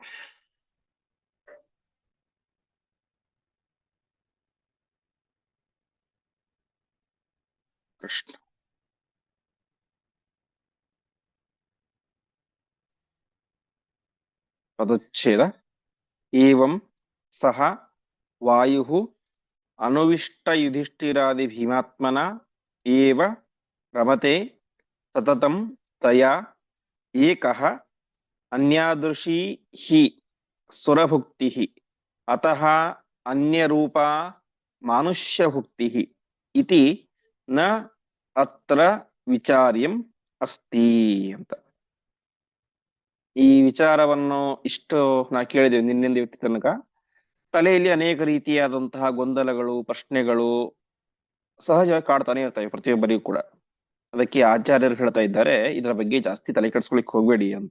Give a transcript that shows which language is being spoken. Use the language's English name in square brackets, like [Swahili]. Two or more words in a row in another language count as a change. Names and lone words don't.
[Kannada] ಕೃಷ್ಣ. ಪದಚ್ಛೇದ. [Sanskrit] ಏವಂ ಸಹ ವಾಯು ಅನುವಿಷ್ಟ ಯುಧಿಷ್ಠಿರಾದಿ ಭೀಮಾತ್ಮನ ಏವ ರಮತೆ ಸತತಂ ತಯಾ ಏಕಃ ಅನ್ಯಾದೃಶೀ ಹಿ ಸುರಭುಕ್ತಿಃ ಅತಃ ಅನ್ಯರೂಪಾ ಮಾನುಷ್ಯಭುಕ್ತಿಃ ಇತಿ ನ ಅತ್ರ ವಿಚಾರ್ಯಂ ಅಸ್ತಿ ಅಂತ. [Kannada] ಈ ವಿಚಾರವನ್ನು ಇಷ್ಟು ನಾ ಕೇಳಿದ್ದೇವೆ ನಿನ್ನಿಂದ ಇವತ್ತು ತನಕ. ತಲೆಯಲ್ಲಿ ಅನೇಕ ರೀತಿಯಾದಂತಹ ಗೊಂದಲಗಳು, ಪ್ರಶ್ನೆಗಳು ಸಹಜವಾಗಿ ಕಾಡ್ತಾನೆ ಇರ್ತವೆ ಪ್ರತಿಯೊಬ್ಬರಿಗೂ ಕೂಡ. ಅದಕ್ಕೆ ಆಚಾರ್ಯರು ಹೇಳ್ತಾ ಇದ್ದಾರೆ, ಇದರ ಬಗ್ಗೆ ಜಾಸ್ತಿ ತಲೆ ಕೆಡಿಸ್ಕೊಳಿಕ್ ಹೋಗ್ಬೇಡಿ ಅಂತ.